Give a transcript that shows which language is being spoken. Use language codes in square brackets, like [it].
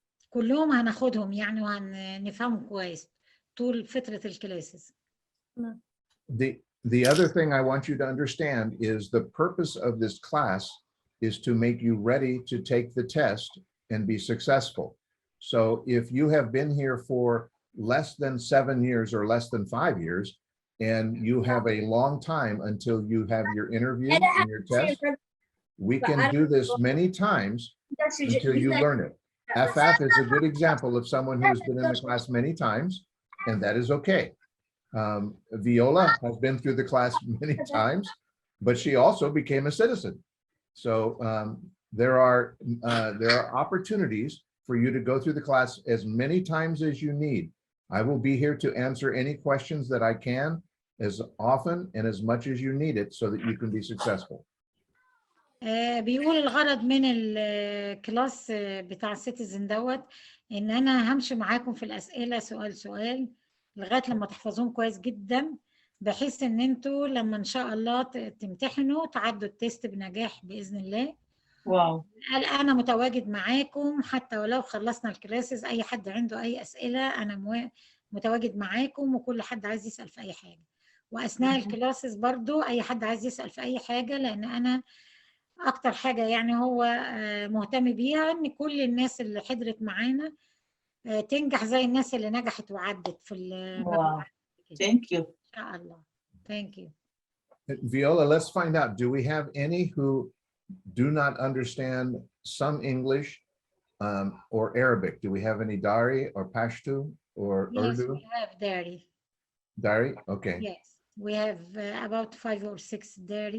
[ar] كلهم هناخدهم يعني وهنفهمهم كويس طول فترة الكلاسز. [en] The other thing I want you to understand is the purpose of this class is to make you ready to take the test and be successful. So if you have been here for less than 7 years or less than 5 years, and you have a long time until you have your interview and your test, we can do this many times until you learn it. Afaf is a good example of someone who's been in the class many times, and that is okay. Viola has been through the class many times, but she also became a citizen. So there are opportunities for you to go through the class as many times as you need. I will be here to answer any questions that I can as often and as much as you need it so that you can be successful. [ar] بيقول الغرض من الكلاس بتاع السيتيزن دوت ان انا همشي معاكم في الاسئله سؤال سؤال لغايه لما تحفظوهم كويس جدا، بحيث ان انتوا لما ان شاء الله تمتحنوا تعدوا التيست بنجاح باذن الله. واو. قال انا متواجد معاكم حتى ولو خلصنا الكلاسز، اي حد عنده اي اسئله انا متواجد معاكم، وكل حد عايز يسال في اي حاجه. واثناء الكلاسز برضو اي حد عايز يسال في اي حاجه، لان انا اكتر حاجه يعني هو مهتم بيها ان كل الناس اللي حضرت معانا تنجح زي الناس اللي نجحت وعدت في المجموعه. [en] Thank you. [ar] ان شاء الله. [en] Thank you. Viola, let's find out, do we have any who do not understand some English or Arabic? Do we have any Dari or Pashto or Urdu? Yes, we have Dari. Dari? Okay. Yes, we have about 5 or 6 Dari.